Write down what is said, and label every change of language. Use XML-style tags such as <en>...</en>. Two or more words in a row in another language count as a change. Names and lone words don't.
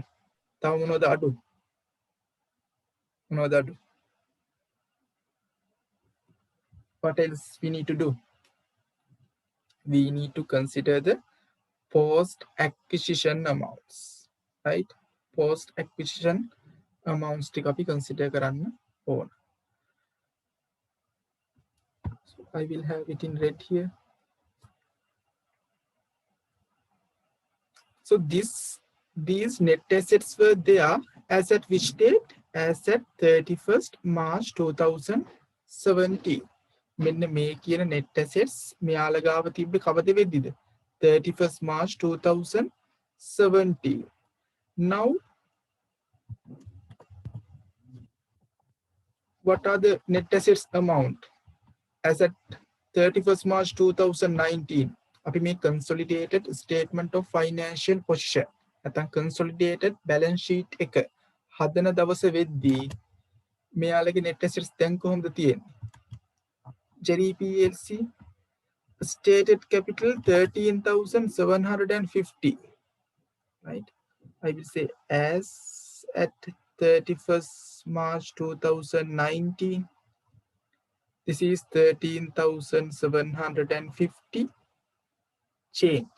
<si>තව මොනවද අඩු? මොනවද අඩු?</si> <en>What else we need to do? We need to consider the post acquisition amounts, right? Post acquisition amounts</en> <si>ටික අපි consider කරන්න ඕන.</si> <en>So I will have it in red here. So these net assets were there as at which date? As at 31st March 2017.</en> <si>මෙන්න මේ කියන</si> <en>net assets</en> <si>මෙයාලා ගාව තිබ්බේ කවද වෙද්දිද?</si> <en>31st March 2017. Now, what are the net assets amount as at 31st March 2019?</en> <si>අපි මේ</si> <en>consolidated statement of financial position</en> <si>නැත්නම්</si> <en>consolidated balance sheet</en> <si>එක හදන දවස වෙද්දී මෙයාලගේ</si> <en>net assets</en> <si>දැන් කොහොමද තියෙන්නේ?</si> <en>Jerry PLC stated capital 13,750, right? I will say as at 31st March 2019, this is 13,750 change.</en>